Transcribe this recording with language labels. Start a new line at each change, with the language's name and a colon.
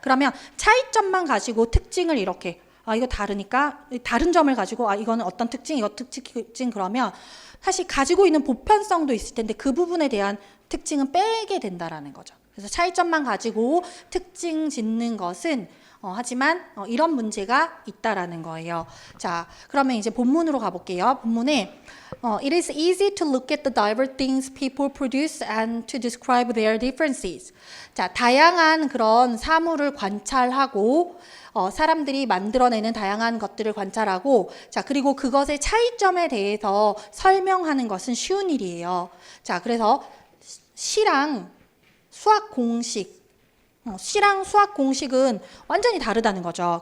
Korean: 그러면 차이점만 가지고 특징을 이렇게 이거 다르니까 다른 점을 가지고 이거는 어떤 특징, 이거 특징 그러면 사실 가지고 있는 보편성도 있을 텐데 그 부분에 대한 특징은 빼게 된다라는 거죠. 그래서 차이점만 가지고 특징 짓는 것은 하지만 이런 문제가 있다라는 거예요. 자, 그러면 이제 본문으로 가볼게요. 본문에
English: It is easy to look at the diverse things people produce and to describe their differences.
Korean: 자, 다양한 그런 사물을 관찰하고 사람들이 만들어내는 다양한 것들을 관찰하고 자, 그리고 그것의 차이점에 대해서 설명하는 것은 쉬운 일이에요. 자, 그래서 시랑 수학 공식 시랑 수학 공식은 완전히 다르다는 거죠.